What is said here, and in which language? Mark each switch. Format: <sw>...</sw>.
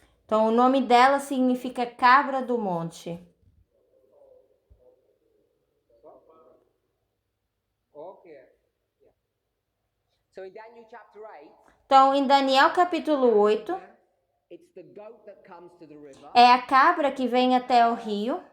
<pt>Então, o nome dela significa cabra do monte.</pt> <en>Okay. So in Daniel chapter 8,</en> <pt>então, em Daniel capítulo 8,</pt> <en>it's the goat that comes to the river.</en> <pt>É a cabra que vem até o rio.</pt>